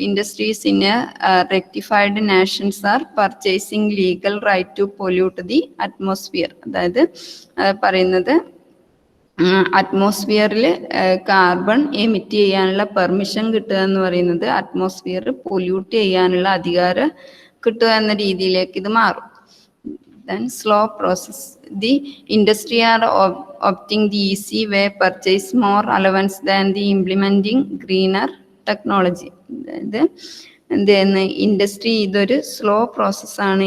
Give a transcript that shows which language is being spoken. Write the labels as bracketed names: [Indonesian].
[English] Industries in rectified nations are purchasing legal right to pollute the atmosphere. [Malayalam] അതായത് പറയുന്നത് അറ്റ്മോസ്ഫിയറിൽ carbon emit ചെയ്യാനുള്ള permission കിട്ടുക എന്ന് പറയുന്നത് അറ്റ്മോസ്ഫിയർ പൊല്യൂട്ട് ചെയ്യാനുള്ള അധികാരം കിട്ടുക എന്ന രീതിയിലേക്ക് ഇത് മാറും. [English] Then slow process. The industry are opting the easy way, purchase more allowance than the implementing greener technology. [Malayalam] അതായത് എന്ത് ചെയ്യുന്നു, ഇൻഡസ്ട്രി ഇതൊരു സ്ലോ പ്രോസസ്സാണ്.